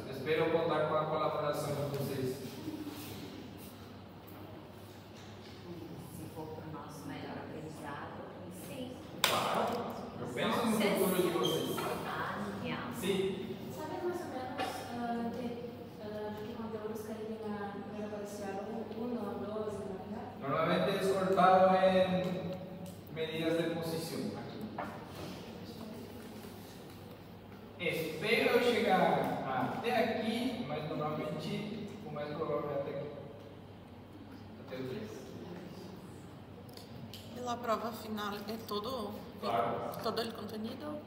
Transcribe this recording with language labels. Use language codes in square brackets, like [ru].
[pt] Espero contar com a colaboração de vocês. Se for para o nosso melhor aprendizado, sim. Claro, eu penso no futuro de vocês. Sim. [es] ¿Sabes más o menos de qué conteúdos caen en la parcial 1, 2, en la Normalmente es cortado en medidas de posición. Aquí. [pt] Espero chegar até aqui, mas normalmente o mais provável é até aqui. Até o 3. E la prova final é todo, Claro. [es] todo el contenido?